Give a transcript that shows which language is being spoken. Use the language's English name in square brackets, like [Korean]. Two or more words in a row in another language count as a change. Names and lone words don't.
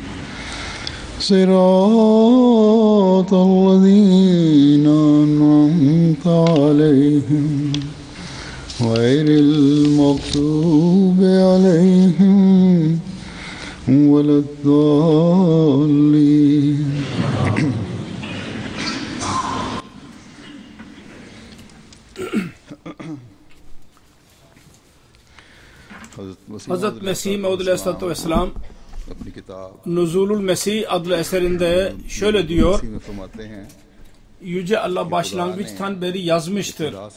[Arabic] صراط الذين أنعمت عليهم غير المغضوب عليهم ولا الضالين. [Turkish] Hazreti Mesih Maud Aleyhisselatü Vesselam Nuzulul Mesih adlı eserinde şöyle diyor: Yüce Allah başlangıçtan beri yazmıştır